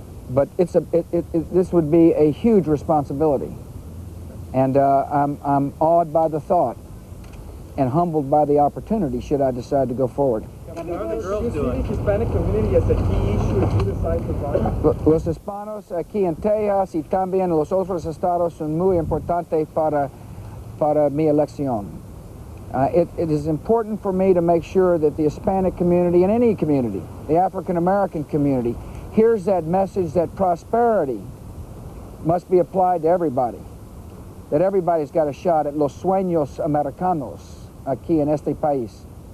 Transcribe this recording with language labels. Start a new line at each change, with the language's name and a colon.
English: But this would be a huge responsibility. And I'm awed by the thought and humbled by the opportunity should I decide to go forward. How are the girls doing? The Hispanic community as a key issue if you decide to run?
Spanish: Los hispanos aquí en Texas y también los otros estados son muy importantes para mi elección.
English: It is important for me to make sure that the Hispanic community and any community, the African American community, hears that message that prosperity must be applied to everybody, that everybody's got a shot at
Spanish: los sueños americanos aquí en este país.